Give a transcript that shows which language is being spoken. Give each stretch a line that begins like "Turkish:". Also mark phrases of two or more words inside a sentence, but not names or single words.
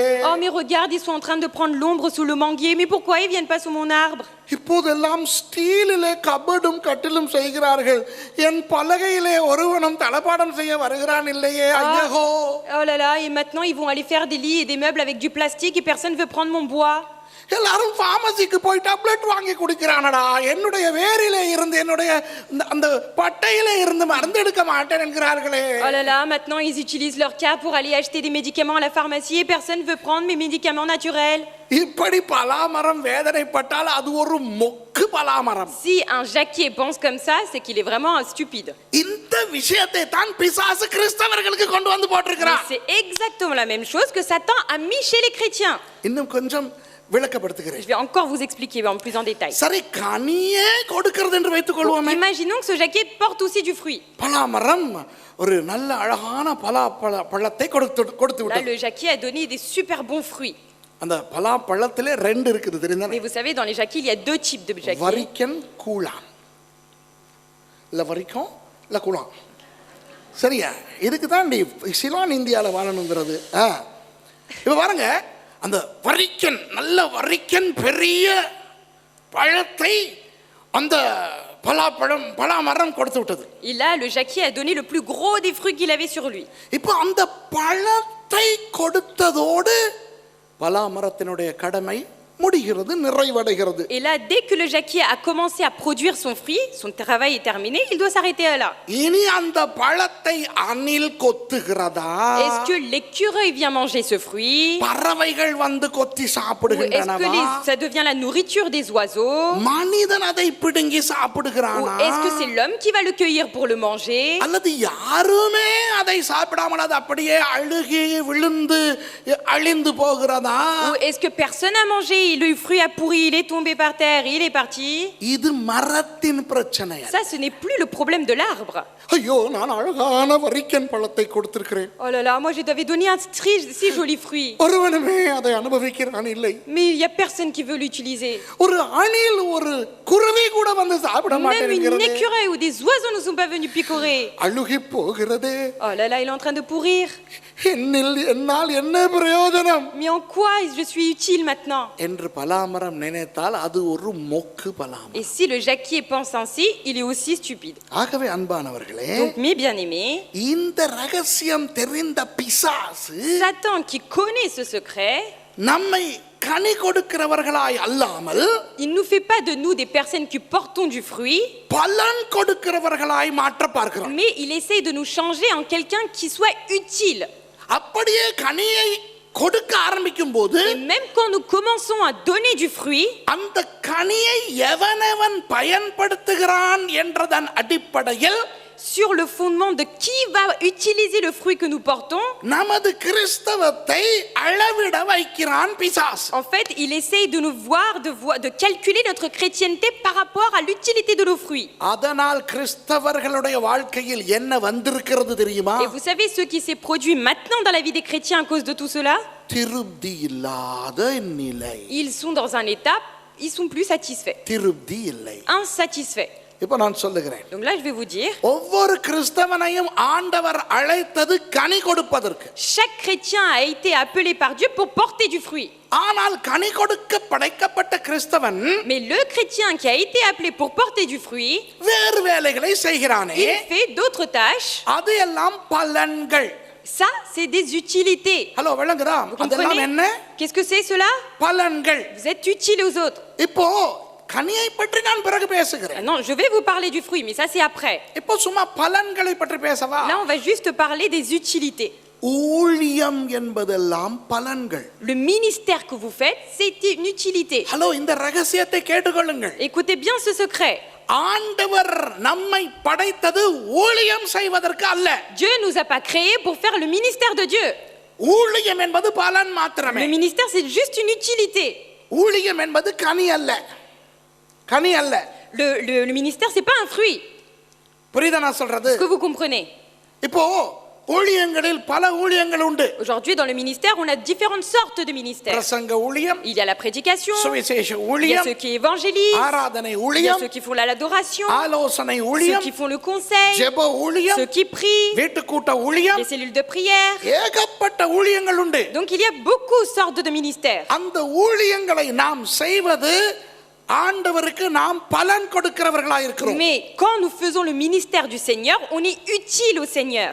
French: Oh mais regarde, ils sont en train de prendre l'ombre sous le manguier, mais pourquoi ils viennent pas sous mon arbre?
Tamil: இப்போதெல்லாம் ஸ்டீலிலே கபடும் கட்டிலும் செய்கிறார்கள், என் பலகையிலே ஒருவனும் தளபாடம் செய்ய வருகிறான் இல்லையே. ஐயோ.
French: Oh là là, et maintenant ils vont aller faire des lits et des meubles avec du plastique et personne veut prendre mon bois.
Tamil: எல்லாரும் ஃபார்மசிக்கு போய் டேப்லெட் வாங்கி குடிக்கிறானடா, என்னுடைய வேரிலே இருந்து என்னுடைய அந்த பட்டையிலே இருந்து மருந்து எடுக்க மாட்டேன் என்கிறார்களே.
French: Oh là là, maintenant ils utilisent leur cas pour aller acheter des médicaments à la pharmacie et personne veut prendre mes médicaments naturels.
Tamil: இப்படி பலாமரம் வேதனைப்பட்டால் அது ஒரு மொக்கு பலாமரம்.
French: Si un jacquier pense comme ça, c'est qu'il est vraiment stupide.
Tamil: இந்த விஷயத்தை தான் பிசாசு கிறிஸ்தவர்களுக்கு கொண்டு வந்து போட்டிருக்கிறான்.
French: C'est exactement la même chose que Satan a mis chez les chrétiens.
Tamil: இன்னும் கொஞ்சம் விளக்கப்படுத்துகிறேன்.
French: Je vais encore vous expliquer en plus en détail.
Tamil: சரி, கனியே கொடுக்கிறது என்று வைத்துக் கொள்வோமே.
French: Imaginons que ce jacquier porte aussi du fruit.
Tamil: பலாமரம் ஒரு நல்ல அழகான பழத்தை கொடுத்து
French: Là,
Tamil: விட்டது.
French: le jacquier a donné des super bons fruits.
Tamil: அந்த பலாப்பழத்திலே ரெண்டு இருக்குது தெரியுமா?
French: Mais vous savez, dans les jacquiers, il y a deux types de jacquiers.
Tamil: வரிக்கன் கூழான். இல்ல வரிக்கம் இல்ல கூழான். சரியா? இதுக்கு தான் சிலான் இந்தியாவில் வாழணுங்கிறது. இப்போ பாருங்க, அந்த வரிக்கன், நல்ல வரிக்கன் பெரிய பழத்தை அந்த பலாமரம் கொடுத்து விட்டது.
French: Et là, le jacquier a donné le plus gros des fruits qu'il avait sur lui.
Tamil: இப்போ அந்த பழத்தை கொடுத்ததோடு பலாமரத்தினுடைய கடமை முடிகிறது, நிறைவடைகிறது.
French: Et là, dès que le jacquier a commencé à produire son fruit, son travail est terminé, il doit s'arrêter là.
Tamil: இனி அந்த பழத்தை அணில் கொத்துகிறதா?
French: Est-ce que l'écureuil vient manger ce fruit?
Tamil: பறவைகள் வந்து கொத்தி
French: Ou est-ce que
Tamil: சாப்பிடுகின்றனவா?
French: ça devient la nourriture des oiseaux?
Tamil: மனிதன் அதை பிடுங்கி
French: Ou
Tamil: சாப்பிடுகிறானா?
French: est-ce que c'est l'homme qui va le cueillir pour le manger?
Tamil: அல்லது யாருமே அதை சாப்பிடாமல் அது அப்படியே அழுகி விழுந்து அழிந்து போகிறதா?
French: Ou est-ce que personne n'a mangé, le fruit a pourri, il est tombé par terre, il est parti?
Tamil: இது மரத்தின் பிரச்சனை.
French: Ça, ce n'est plus le problème de l'arbre.
Tamil: ஐயோ, நான் அழகான வரிக்கன் பழத்தை கொடுத்திருக்கிறேன்.
French: Oh là là, moi je t'avais donné un si joli fruit.
Tamil: ஒருவனுமே அதை அனுபவிக்கிறான் இல்லை.
French: Mais il n'y a personne qui veut l'utiliser.
Tamil: ஒரு அணில் ஒரு குருவி கூட வந்து சாப்பிட
French: Même une
Tamil: மாட்டேங்கிறது.
French: écureuil ou des oiseaux ne sont pas venus picorer.
Tamil: அழுகி போகிறதே.
French: Oh là là, il est en train de pourrir.
Tamil: என்னால் என்ன பிரயோஜனம்
French: Mais en quoi je suis utile maintenant?
Tamil: என்று பலாமரம் நினைத்தால் அது ஒரு மொக்கு பலாமரம்.
French: Et si le jacquier pense ainsi, il est aussi stupide.
Tamil: ஆகவே அன்பானவர்களே,
French: Donc mes bien-aimés,
Tamil: இந்த ரகசியம் தெரிந்த பிசாசு
French: Satan qui connaît ce secret,
Tamil: நம்மை கனி கொடுக்கிறவர்களாய் அல்லாமல்
French: il ne nous fait pas de nous des personnes qui portons du fruit,
Tamil: பலன் கொடுக்கிறவர்களாய் மாற்ற பார்க்கிறான்.
French: mais il essaye de nous changer en quelqu'un qui soit utile.
Tamil: அப்படியே கனியை கொடுக்க ஆரம்பிக்கும் போது
French: Et même quand nous commençons à donner du fruit,
Tamil: அந்த கனியை எவனவன் பயன்படுத்துகிறான் என்றதன் அடிப்படையில்
French: sur le fondement de qui va utiliser le fruit que nous portons,
Tamil: நமது கிறிஸ்தவத்தை அளவிட வைக்கிறான் பிசாசு.
French: en fait, il essaye de nous voir, de calculer notre chrétienté par rapport à l'utilité de nos fruits.
Tamil: அதனால் கிறிஸ்தவர்களுடைய வாழ்க்கையில் என்ன வந்திருக்கிறது தெரியுமா?
French: Et vous savez ce qui s'est produit maintenant dans la vie des chrétiens à cause de tout cela?
Tamil: திருப்தி இல்லாத நிலை.
French: Ils sont dans un état, ils sont plus satisfaits,
Tamil: திருப்தி இல்லை.
French: insatisfaits.
Tamil: இப்ப நான் சொல்லுகிறேன்,
French: Donc là, je vais vous dire,
Tamil: ஒவ்வொரு கிறிஸ்தவனையும் ஆண்டவர் அழைத்தது கனி கொடுப்பதற்கு.
French: chaque chrétien a été appelé par Dieu pour porter du fruit.
Tamil: ஆனால் கனி கொடுக்க படைக்கப்பட்ட கிறிஸ்தவன்
French: Mais le chrétien qui a été appelé pour porter du fruit,
Tamil: வேறு வேலைகளை செய்கிறானே,
French: il fait d'autres tâches.
Tamil: அது எல்லாம் பலன்கள்.
French: Ça, c'est des utilités.
Tamil: ஹலோ, விளங்குதா?
French: Vous
Tamil: அதெல்லாம்
French: comprenez?
Tamil: என்ன?
French: Qu'est-ce que c'est cela?
Tamil: பலன்கள்.
French: Vous êtes utile aux autres.
Tamil: இப்போ கனியை பற்றி நான் பிறகு பேசுகிறேன்.
French: Non, je vais vous parler du fruit, mais ça c'est après.
Tamil: இப்போ சும்மா பலன்களை பற்றி பேசவா?
French: Là, on va juste parler des utilités.
Tamil: ஊழியம் என்பதெல்லாம் பலன்கள்.
French: Le ministère que vous faites, c'est une utilité.
Tamil: ஹலோ, இந்த ரகசியத்தை கேட்டுக்கொள்ளுங்கள்.
French: Écoutez bien ce secret.
Tamil: ஆண்டவர் நம்மை படைத்தது ஊழியம் செய்வதற்கு அல்ல.
French: Dieu nous a pas créés pour faire le ministère de Dieu.
Tamil: ஊழியம் என்பது பலன் மாத்திரமே.
French: Le ministère, c'est juste une utilité.
Tamil: ஊழியம் என்பது கனி அல்ல. கனி அல்ல.
French: Le ministère, c'est pas un fruit.
Tamil: புரியுதா நான் சொல்றது?
French: Est-ce que vous comprenez?
Tamil: இப்போ ஊழியங்களில் பல ஊழியங்கள் உண்டு.
French: Aujourd'hui, dans le ministère, on a différentes sortes de ministères.
Tamil: பிரசங்க ஊழியம்,
French: Il y a la prédication,
Tamil: சுவிசேஷ
French: il y a
Tamil: ஊழியம்,
French: ceux qui évangélisent,
Tamil: ஆராதனை
French: il y a
Tamil: ஊழியம்,
French: ceux qui font l'adoration,
Tamil: ஆலோசனை
French: ceux
Tamil: ஊழியம்,
French: qui font le conseil,
Tamil: ஜெப ஊழியம்,
French: ceux qui prient,
Tamil: வீட்டுக்கூட்ட ஊழியம்,
French: les cellules de prière.
Tamil: ஏகப்பட்ட ஊழியங்கள் உண்டு.
French: Donc il y a beaucoup de sortes de ministères.
Tamil: அந்த ஊழியங்களை நாம் செய்வது ஆண்டவருக்கு நாம் பலன் கொடுக்கிறவர்களாய் இருக்கிறோம்.
French: Mais quand nous faisons le ministère du Seigneur, on est utile au Seigneur.